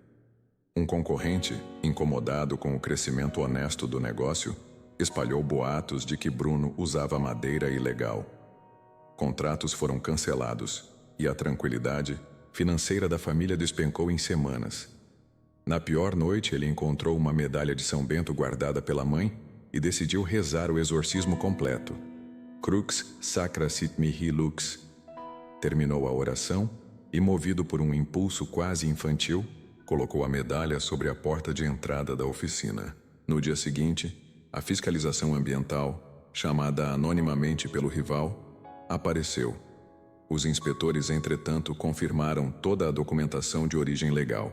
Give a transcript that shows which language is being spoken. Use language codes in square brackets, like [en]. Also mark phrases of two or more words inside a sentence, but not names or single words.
[pt] Um concorrente, incomodado com o crescimento honesto do negócio, espalhou boatos de que Bruno usava madeira ilegal. Contratos foram cancelados e a tranquilidade financeira da família despencou em semanas. Na pior noite, ele encontrou uma medalha de São Bento guardada pela mãe e decidiu rezar o exorcismo completo. [la] Crux sacra sit mihi lux. [pt] Terminou a oração e, movido por um impulso quase infantil, colocou a medalha sobre a porta de entrada da oficina. No dia seguinte, a fiscalização ambiental, chamada anonimamente pelo rival, apareceu. Os inspetores, entretanto, confirmaram toda a documentação de origem legal.